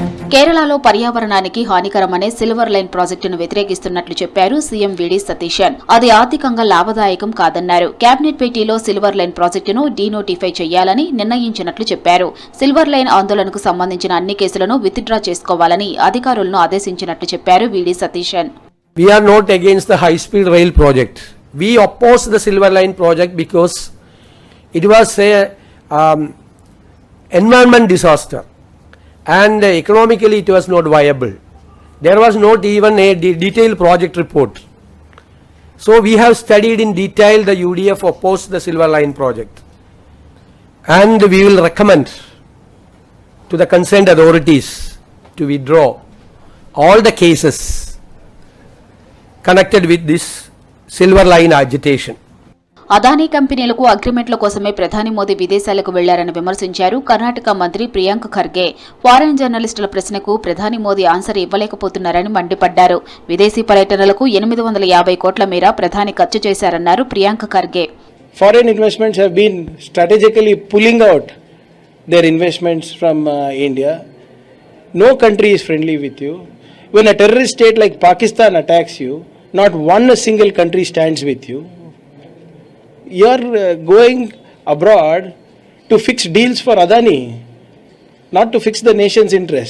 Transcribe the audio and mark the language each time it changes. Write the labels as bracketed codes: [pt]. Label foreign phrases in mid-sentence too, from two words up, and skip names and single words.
[te] కేరళలో పర్యావరణానికి హానికరమనే సిల్వర్ లైన్ ప్రాజెక్టును వ్యతిరేకిస్తున్నట్లు చెప్పారు సీఎం వీడి సతీశన్. అది ఆర్థికంగా లాభదాయకం కాదన్నారు. కేబినెట్ భేటీలో సిల్వర్ లైన్ ప్రాజెక్టును డీనోటిఫై చేయాలని నిర్ణయించినట్లు చెప్పారు. సిల్వర్ లైన్ ఆందోళనకు సంబంధించిన అన్ని కేసులను విత్డ్రా చేసుకోవాలని అధికారులను ఆదేశించినట్లు చెప్పారు వీడి సతీశన్. [en] We are not against the high speed rail project. We oppose the Silver Line project because it was a environment disaster and economically it was not viable. There was not even a detailed project report. So we have studied in detail. The UDF opposed the Silver Line project and we will recommend to the concerned authorities to withdraw all the cases connected with this Silver Line agitation. [te] అదానీ కంపెనీలకు అగ్రిమెంట్ల కోసమే ప్రధాని మోదీ విదేశాలకు వెళ్లారని విమర్శించారు కర్ణాటక మంత్రి ప్రియాంక్ ఖర్గే. ఫారెన్ జర్నలిస్టుల ప్రశ్నకు ప్రధాని మోదీ ఆన్సర్ ఇవ్వలేకపోతున్నారని మండిపడ్డారు. విదేశీ పర్యటనలకు 850 కోట్ల మేర ప్రధాని ఖర్చు చేశారన్నారు ప్రియాంక్ ఖర్గే. [en] Foreign investments have been strategically pulling out their investments from India. No country is friendly with you. When a terrorist state like Pakistan attacks you, not one single country stands with you. You are going abroad to fix deals for Adani, not to fix the nation's interest.